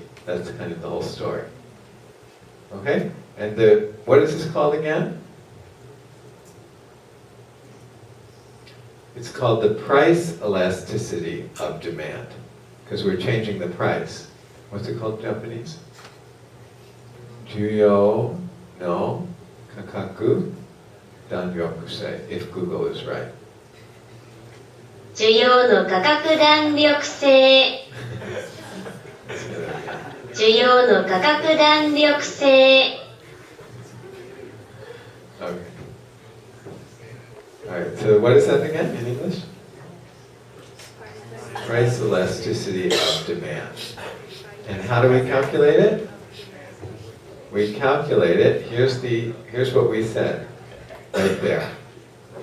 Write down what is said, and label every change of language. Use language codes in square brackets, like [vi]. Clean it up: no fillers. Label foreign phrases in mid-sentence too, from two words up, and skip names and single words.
[en] That's kind of the whole story. Okay? And what is this called again? It's called the price elasticity of demand, because we're changing the price. What's it called in Japanese? [ja] 需要の価格弾力性, [en] if Google is right. [ja] 需要の価格弾力性需要の価格弾力性 [en] Okay. Alright, so what is that again in English? Price elasticity of demand. And how do we calculate it? We calculate it, here's what we said, right there.